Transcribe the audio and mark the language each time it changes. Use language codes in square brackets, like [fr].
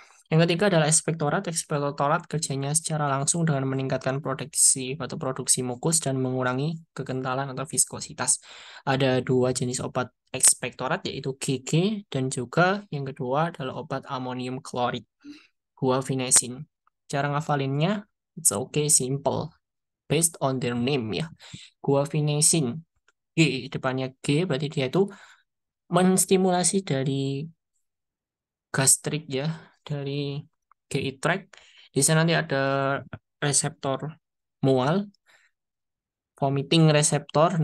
[id] Yang ketiga adalah ekspektorat. Ekspektorat kerjanya secara langsung dengan meningkatkan produksi atau produksi mukus dan mengurangi kekentalan atau viskositas. Ada dua jenis obat ekspektorat, yaitu GG dan juga yang kedua adalah obat amonium klorid, guaifenesin. Cara ngafalinnya, [en] it's okay, simple, based on their name ya. [id] Guaifenesin, G, depannya G, berarti dia itu menstimulasi dari gastrik ya, dari GI tract. Di sana nanti ada reseptor mual, vomiting reseptor.